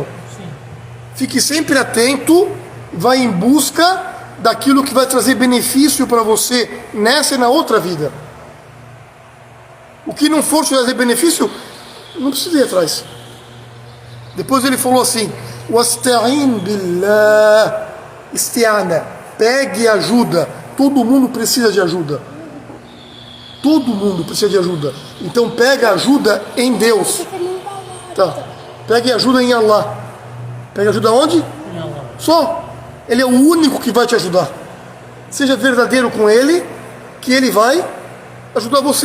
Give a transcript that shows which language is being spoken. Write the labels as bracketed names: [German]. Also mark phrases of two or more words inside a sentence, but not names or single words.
[Portuguese] Fique sempre atento, vai em busca daquilo que vai trazer benefício para você nessa e na outra vida. O que não for te trazer benefício, não precisa ir atrás. Depois ele falou assim: [Arabic] واستعن بالله، استعانة, [Portuguese] pegue ajuda. Todo mundo precisa de ajuda. Todo mundo precisa de ajuda. Então pega ajuda em Deus. Tá. Pegue ajuda em Allah. Pega ajuda onde? Em Allah. Só. Ele é o único que vai te ajudar. Seja verdadeiro com Ele, que Ele vai ajudar você.